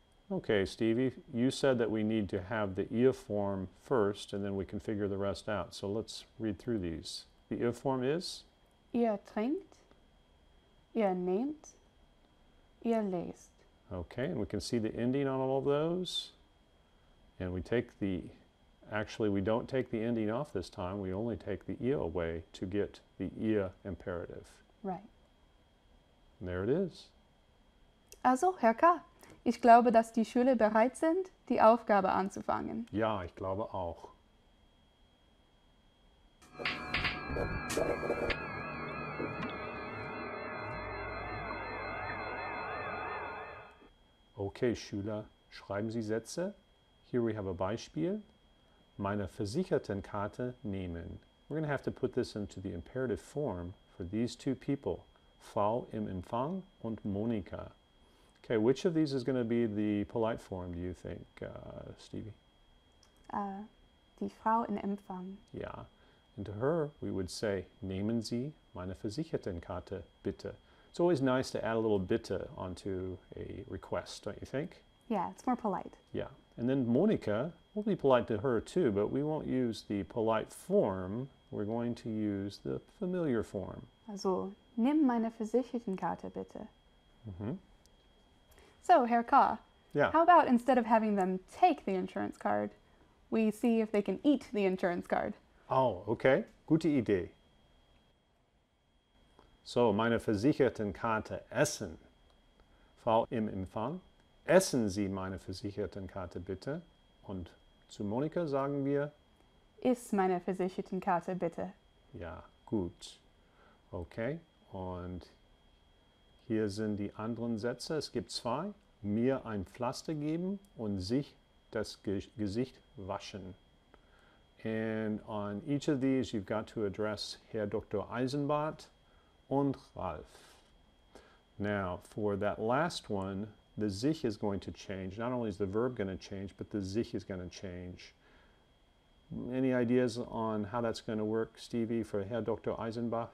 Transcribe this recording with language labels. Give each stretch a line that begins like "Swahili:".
English: Okay, Stevie, you said that we need to have the ihr form first, and then we can figure the rest out. So let's read through these. The ihr form is?
German: Ihr trinkt, ihr nehmt, ihr lest.
English: Okay, and we can see the ending on all of those. And we take the, actually we don't take the ending off this time, we only take the ihr away to get the ihr imperative. Right. And there it is.
German: Also, Herr K., ich glaube, dass die Schüler bereit sind, die Aufgabe anzufangen. Ja, ich glaube auch. Okay, Schüler, schreiben Sie Sätze.
English: Here we have a
German: Beispiel. Meine Versichertenkarte nehmen.
English: We're going to have to put this into the imperative form for these two people,
German: Frau im Empfang und Monika.
English: Okay, which of these is going to be the polite form, do you think, Stevie?
German: Die Frau in Empfang.
English: Yeah. And to her, we would say,
German: nehmen Sie meine Versichertenkarte bitte.
English: It's always nice to add a little bitte onto a request, don't you think? Yeah, it's more polite. Yeah. And then Monika, we'll be polite to her too, but we won't use the polite form. We're going to use the familiar form.
German: Also, nimm meine Versichertenkarte bitte. Mm-hmm.
English: So, Herr K, Yeah. how about instead of having them take the insurance card, we see if they can eat the insurance card? Oh, okay.
German: Gute Idee. So, meine Versichertenkarte essen. Frau im Empfang, essen Sie meine Versichertenkarte bitte. Und zu Monika sagen wir, Iss meine Versichertenkarte bitte. ja, gut. Okay, und hier sind die anderen Sätze. Es gibt zwei. Mir ein Pflaster geben und sich das Gesicht waschen.
English: And on each of these, you've got to address Herr Dr. Eisenbart und Ralf. Now, for that last one, the sich is going to change. Not only is the verb going to change, but the sich is going to change. Any ideas on how that's going to work, Stevie, for Herr Dr. Eisenbach?